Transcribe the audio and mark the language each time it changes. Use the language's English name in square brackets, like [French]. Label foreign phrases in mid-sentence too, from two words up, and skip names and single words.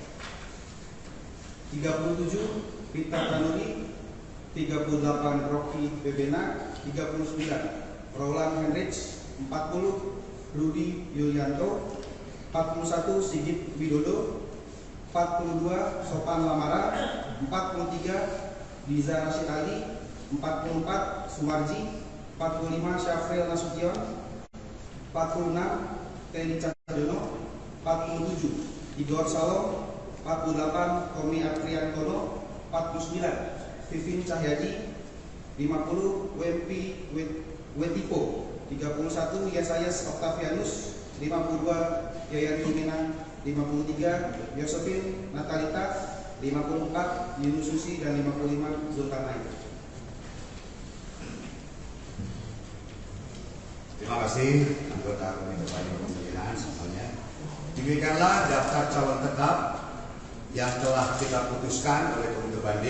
[Indonesian] 37 Pita Tanuri. 38 Rocky Bebena. 39 Roland Henrich. 40 Rudi Yulianto. 41 Sigit Widodo. 42 Sopan Lamara. 43 Diza Rashid Ali. 44 Sumarji. 45 Syafril Nasution. 46 Teni Cahyono. 47 Igor Salom. 48 Tommy Apriantono. 49 Vivin Cahyadi. 50 Wempi Wetipo. 31 Yesayas Octavianus. 52 Yayan Tuminan. 53 Yosefin Natalita. 54 Yunus Susi dan 55 Zulkarnain. Terima kasih anggota Komite Banding Pemilihan semuanya. Demikianlah daftar calon tetap yang telah kita putuskan oleh Komite Banding.